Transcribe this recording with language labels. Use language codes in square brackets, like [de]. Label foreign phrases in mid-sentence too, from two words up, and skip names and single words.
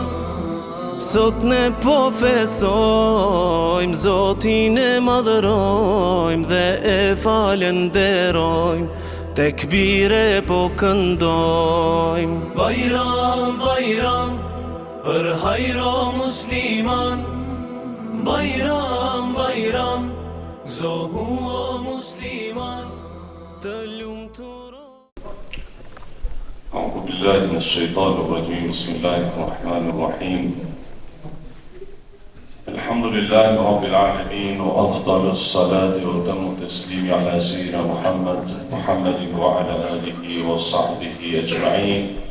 [sq] Sot ne po festojmë, Zotin e madhërojmë dhe e falenderojmë, tekbire po këndojmë. Bajram, bajram, për hajro musliman. Bajram, bajram, gzohu o musliman, të lumturo. [ar] أعوذ بالله من الشيطان الرجيم. بسم الله الرحمن الرحيم. الحمد لله رب العالمين، وأفضل الصلاة وتم التسليم على سيدنا محمد وعلى آله وصحبه أجمعين.